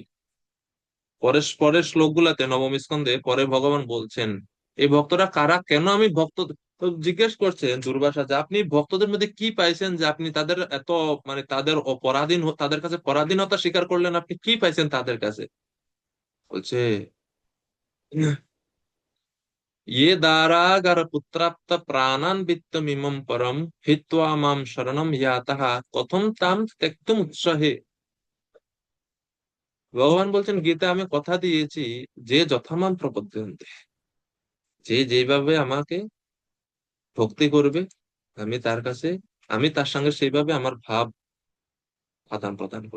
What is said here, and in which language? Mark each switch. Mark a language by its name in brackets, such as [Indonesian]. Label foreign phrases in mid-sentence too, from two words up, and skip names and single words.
[Bangla] পরের পরের শ্লোকগুলাতে নবম স্কন্ধে পরে ভগবান বলছেন এই ভক্তরা কারা, কেন আমি ভক্ত, তো জিজ্ঞেস করছেন দুর্বাসা যে আপনি ভক্তদের মধ্যে কি পাইছেন যে আপনি তাদের এত, মানে তাদের অপরাধীন, তাদের কাছে পরাধীনতা স্বীকার করলেন, আপনি কি পাইছেন তাদের কাছে? [Sanskrit] বলছে ये दारागार पुत्राप्त प्राणान वित्तमिमं परम हित्वा माम शरणम यातः कथम ताम त्यक्तुम उत्साहे। [Bangla] ভগবান বলছেন গীতা আমি কথা দিয়েছি, যে [Sanskrit] যথামাম প্রপদ্যন্তে, [Bangla] যে যেভাবে আমাকে ভক্তি করবে, আমি তার কাছে, আমি তার সঙ্গে সেইভাবে আমার ভাব আদান প্রদান করব।